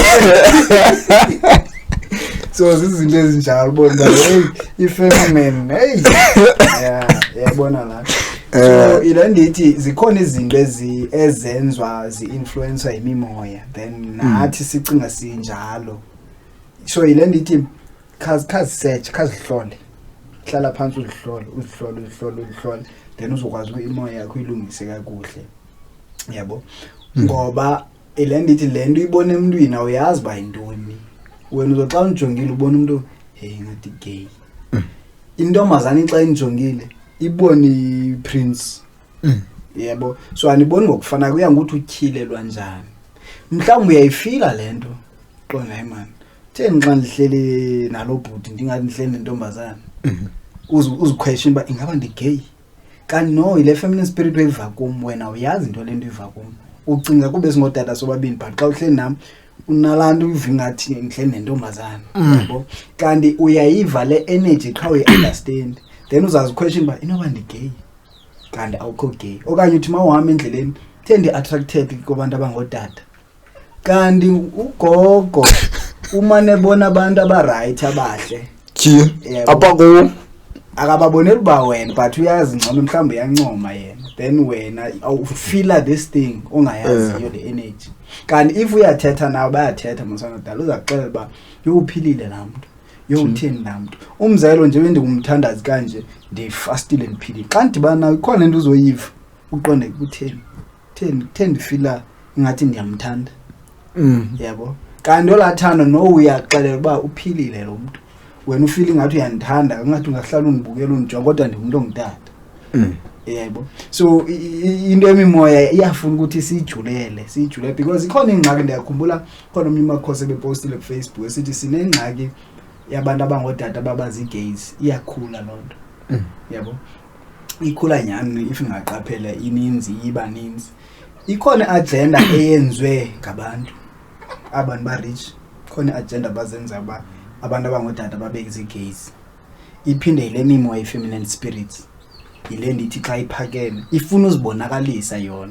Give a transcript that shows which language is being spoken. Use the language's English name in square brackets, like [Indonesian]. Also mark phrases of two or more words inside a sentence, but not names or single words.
[Xhosa] So zizinto ezinjalo ubona hey ifeminine hey yabona la. So ilandithi zikhona izinto ezenzwa zi-influencer imimoya then nathi sicinga sinjalo. So ilandithi khazi search khazi hlole hlala phansi uzihlole then uzokwazi ukuthi imoya yakho ilungise kakuhle. Yabo ngoba ilandithi lento uyibona emntwini awuyazi ba yintoni wena uzoxa unjongile ubona umuntu hey ngathi gay. Intombazana xa injongile ibona iPrince. Yebo so aniboni ngokufana kuya ngokuthi utyhilelwa njani. Mhlawumbe uyayifila lento qonga imani theni xa ndihleli nalo bhuti ndingathi ndihleli nentombazana uziquestion ba ingaba ndigay kanti no ile [English] feminine spirit [Xhosa] weyiva kum wena uyazi into lento iva kum ucinga kube singodada sobabini but xa uhleli nami unalantu uvingathi ngihleli nentombazana. Yebo kanti uyayiva le energy qha uyi-understand then uzazi question ba inoba ndigay kanti awukho gay okanye uthi mawuhamba endleleni thendi attracted kubantu abangodada kanti ugogo uma nebona abantu abaright abahle apha ku akababoneli ba wena but uyazi ngcono mhlawumbe uyancoma yena then wena awufeel [English] this thing [Xhosa] ongayaziyo le energy. Kanti if uyathetha nawe bayathetha msanodala uzaxelela ba yophilile lamuntu yothini lamuntu umzelo nje wendikumthandazi kanje ndifastile ndiphilile xa ndibana ikhona lento uzoyiva uqonde kutheni theni feel ngathi ndiyamthanda. Yabo kanti olathanda no uyaxelela ba uphilile lo muntu wena ufeel ngathi uyandithanda ngathi ungahlala ungibukela unjonga kodwa ndimuntu ongithatha. Yebo so into emimoya iyafuna ukuthi sijulele because ikhona ingxaki ndiyakhumbula khona omnye uMakhosi bepostile ku Facebook esithi sinengxaki yabantu abangodada ababazi gays iyakhula lonto. Yabo ikhula nyani if ngaqaphela ininzi ibaninzi ikhona agenda eyenzwe ngabantu abantu ba rich khona agenda bazenza abantu abangodada babeke gays iphinde ile mimoya [English] feminine spirits [Xhosa] ile ndithi xa iphakeme ifuna uzibonakalisa yona.